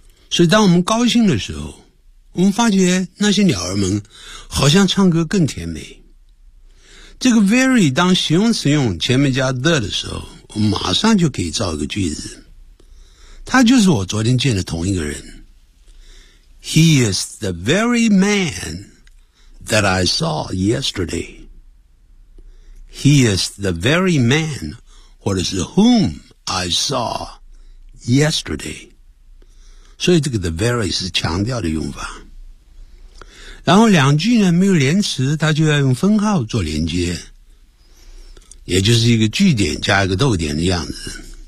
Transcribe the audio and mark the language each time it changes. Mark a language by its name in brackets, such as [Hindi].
[Chinese] 所以当我们高兴的时候，我们发觉那些鸟儿们好像唱歌更甜美。这个 very 当形容词用前面加 the 的时候，我们马上就可以造一个句子。他就是我昨天见的同一个人。 [English] He is the very man that I saw yesterday. He is the very man, [Chinese] 或者是 [English] whom I saw yesterday。 [Chinese] 所以这个 the very 是强调的用法。然后两句呢没有连词，它就要用分号做连接，也就是一个句点加一个逗点的样子。